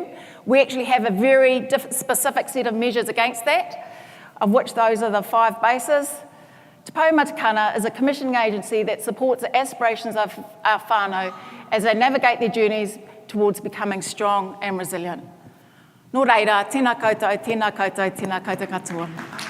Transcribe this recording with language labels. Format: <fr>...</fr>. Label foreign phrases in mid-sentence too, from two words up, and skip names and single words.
<en>We actually have a very specific set of measures against that, of which those are the 5 bases. Te Pou Matakana is a commissioning agency that supports the aspirations of our whānau as they navigate their journeys towards becoming strong and resilient.</en> <mi>Nō reira, tēnā koutou, tēnā koutou, tēnā koutou katoa.</mi>